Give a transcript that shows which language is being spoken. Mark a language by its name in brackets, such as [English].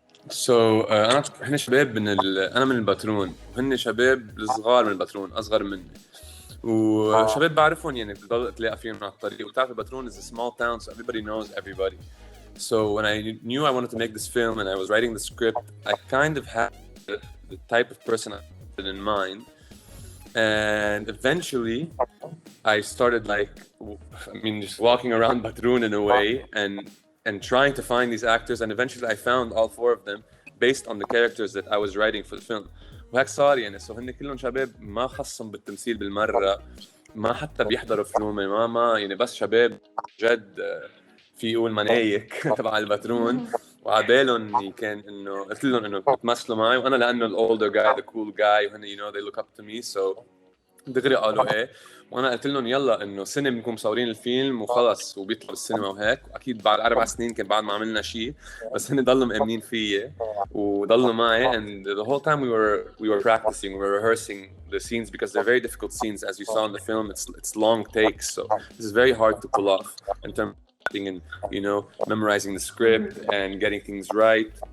[Arabic] So هن شباب أنا من الباترون وهن شباب الصغار من الباترون أصغر مني وشباب بعرفهم بضل تلاقي فيهم على الطريق وتعرف الباترون [English] is a small town so everybody knows everybody. So when I knew I wanted to make this film and I was writing the script, I kind of had the type of person I had in mind. And eventually I started just walking around Batroun in a way and trying to find these actors, and eventually I found all 4 of them based on the characters that I was writing for the film. [Arabic] وهيك صار so هن كلهم شباب ما خصهم بالتمثيل بالمرة, ما حتى بيحضروا فيلم ما بس شباب جد في يقول منايك تبع الباترون وعبالهم كان انه قلت لهم انه بتمثلوا معي وانا لانه [English] the older guy, the cool guy, [Arabic] وهن [English] they look up to me, so [Arabic] دغري قالوا ايه، وانا قلت لهم يلا انه سنه بنكون مصورين الفيلم وخلص وبيطلع بالسينما وهيك، واكيد بعد 4 سنين كان بعد ما عملنا شيء، بس هن ضلوا مأمنين فيي وضلوا معي. [English] And the whole time we were practicing, we were rehearsing the scenes because they're very difficult scenes, as you saw in the film. It's long takes, so this is very hard to pull off in terms of acting and, you know, memorizing the script and getting things right.